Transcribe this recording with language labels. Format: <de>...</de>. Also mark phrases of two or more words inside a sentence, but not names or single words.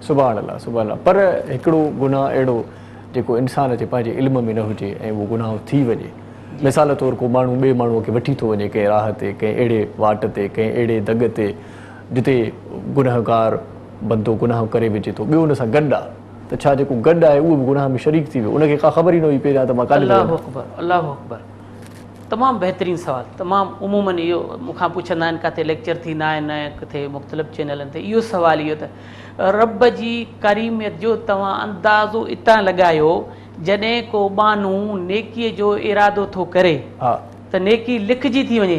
<ar>سبحان الله، سبحان الله.</ar> <sd>पर हिकिड़ो गुनाह अहिड़ो जेको इंसान जे पंहिंजे इल्म में न हुजे ऐं उहो गुनाह थी वञे, मिसाल तौरु को माण्हू ॿिए माण्हूअ खे वठी थो वञे कंहिं राह ते, कंहिं अहिड़े वाट ते, कंहिं अहिड़े दग ते जिते गुनाहगार बंदो गुनाह करे विझे थो, ॿियो हुन सां गॾु आहे, त छा जेको गॾु आहे उहो बि गुनाह में शरीक थी वियो, उनखे का ख़बर ई न हुई पहिरियां त मां काॾे</sd> <ar>الله أكبر، الله أكبر.</ar> <sd>तमामु बहितरीनु सवाल, तमामु उमूमन इहो मूंखां पुछंदा आहिनि, किथे लेक्चर थींदा आहिनि, किथे मुख़्तलिफ़ चैनलनि ते, इहो सुवाल इहो त रब जी करीमियत जो तव्हां अंदाज़ो इतां लॻायो, जॾहिं को माण्हू नेकीअ जो इरादो थो करे त नेकी लिखजी थी वञे,</sd>